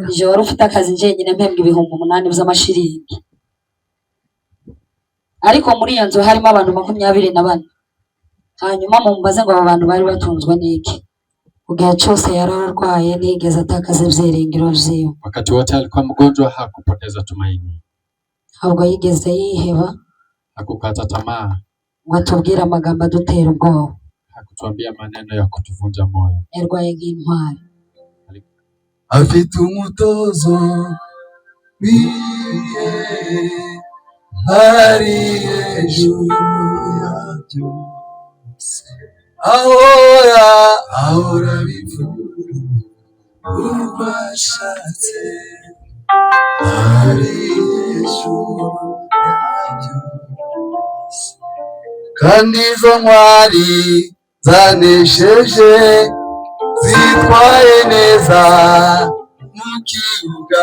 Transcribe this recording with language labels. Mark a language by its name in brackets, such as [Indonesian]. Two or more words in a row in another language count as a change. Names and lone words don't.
[Kinyarwanda] Ije wari ufite akazi njyenyine mpembwa 8,000 by'amashiringi, ariko muri iyo nzu harimo abantu 24. Hanyuma mumbaze ngo aba bantu bari batunzwe n'iki? Ugihe cyose yararwaye nigeze atakaza ibyiringiro vyiwe. [Swahili] Wakati wote alikuwa mgonjwa hakupoteza tumaini, [Kinyarwanda] ntabwo yigeze yiheba, [Swahili] hakukata tamaa, [Kinyarwanda] watubwira amagambo adutera ubwoba, [Swahili] hakutuambia maneno ya kutuvunja moyo. [Kinyarwanda] Yarwaye nk'intwari. Afite umutozo wiye hari hejuru yabyo ahora bivuga uko ashatse, hari hejuru yabyo kandi izo ntwari zanesheje zitwaye neza mu kibuga.